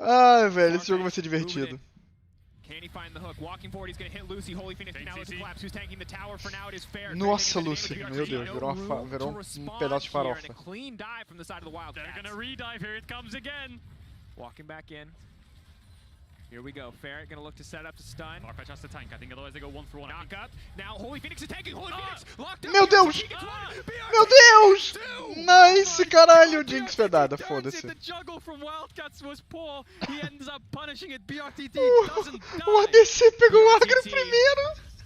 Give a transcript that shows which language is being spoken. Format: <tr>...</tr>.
<pt>Ai, velho, esse jogo vai ser divertido.</pt> <en>Can he find the hook? Walking forward, he's going to hit Lucy. Holy Phoenix now is a collapse. Who's tanking the tower for now? It is fair.</en> <pt>Nossa, Lucy. Meu Deus, virou pedaço de farofa.</pt> <en>Clean dive from the side of the Wildcats. They're going to re-dive here. It comes again. Walking back in. Here we go. Ferret gonna look to set up to stun. Farfetch has to tank. I think otherwise they go 1 for 1. Knock up. Now Holy Phoenix is tanking. Holy Phoenix locked up.</en> <pt>Meu Deus! Meu Deus! Nice, caralho. Jinx fedada, foda-se.</pt> <en>The juggle from Wildcats was poor. He ends up punishing it. BRTT doesn't die.</en> <pt>O ADC pegou o agro primeiro.</pt>